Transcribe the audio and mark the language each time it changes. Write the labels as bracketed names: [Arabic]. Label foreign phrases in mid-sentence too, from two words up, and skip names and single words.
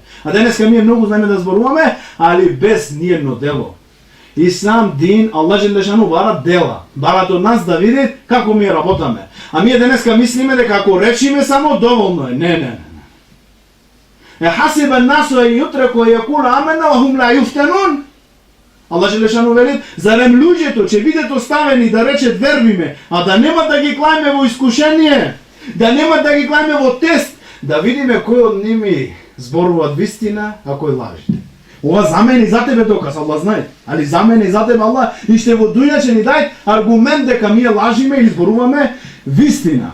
[Macedonian] А денеска ние многу знаеме да зборуваме, али без ниедно дело. Ислам, дин, Аллах Джелешану бара дела. Барат од нас да види како ми работаме. А ние денеска мислиме дека ако речиме само доволно е. Не. [Arabic] حسب الناس أن يتركوا أن يقولوا آمنا وهم لا يفتنون. [Macedonian] Аллах Джелешану вели, зарем луѓето ќе бидат оставени да речат вервиме, а да нема да ги клајме во искушение, да нема да ги клајме во тест, да видиме кој од ними зборуваат вистина, а кој лажи. Ова за мене и за тебе доказ, Аллах знае. Али за мене и за тебе Аллах и ще во дујна ќе ни дај аргумент дека ние лажиме или зборуваме вистина.